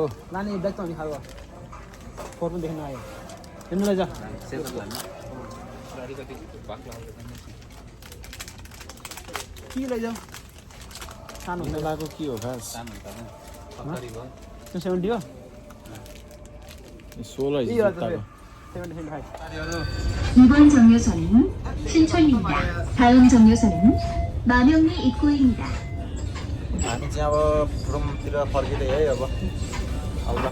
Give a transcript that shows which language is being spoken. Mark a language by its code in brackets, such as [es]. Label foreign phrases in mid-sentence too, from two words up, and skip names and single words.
[ne] लाने ब्याग त अनि खाएको फोटो देख्न आयो हेर्नु लैजा। के लैजाऊ? सानो हुन लाग्यो के हो खास? त्यो 70 हो? 16 [ko] 이번 정류소는 신촌입니다. 다음 정류소는 마명리 입구입니다. [ne] हामी चाहिँ अब रुमतिर फर्किँदै है अब